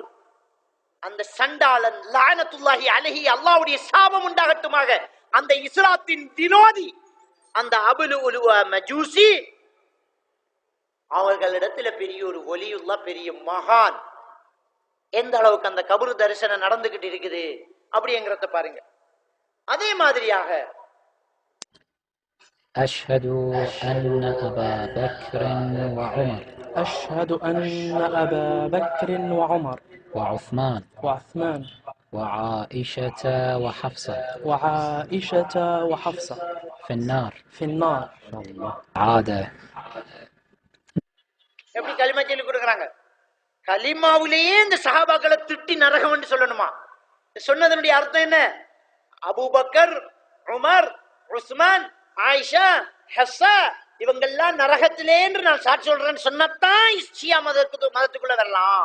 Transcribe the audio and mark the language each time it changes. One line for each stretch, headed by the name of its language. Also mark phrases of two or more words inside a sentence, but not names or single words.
Tamil: அந்த சண்டாளன்
Arabic: لعنة الله عليه,
Tamil: அல்லாஹ்வுடைய சாபம் உண்டாகட்டுமாக, அந்த இஸ்லாத்தின் விரோதி அந்த அபுலுலுஆ மஜூசி அவர்களிடத்துல பெரிய ஒரு ஒலியுல்லா, பெரிய மகான். எந்த அளவுக்கு அந்த கபரு தரிசனம் நடந்துகிட்டு இருக்குது அப்படிங்கிறத பாருங்க. அதே மாதிரியாக
Arabic: أشهد أن أبا بكر وعمر أشهد أن أبا بكر وعمر وعثمان وعثمان وعائشة وحفصة وعائشة وحفصة في النار في النار. عادة.
Tamil: எப்படி கலிமா சொல்லி கொடுக்குறாங்க? கலிமாவிலேயே இந்த சஹாபாக்களை திட்டி நரகம் என்று சொல்லணுமா? சொன்னதனுடைய அர்த்தம் என்ன? அபூபக்கர், உமர், உஸ்மான், ஆயிஷா, ஹஸ்ஸா இவங்கெல்லாம் நரகத்திலே என்று நான் சாட்சி சொல்றேன்னு சொன்னதான் ஷியா மதத்துக்குள்ள வரலாம்.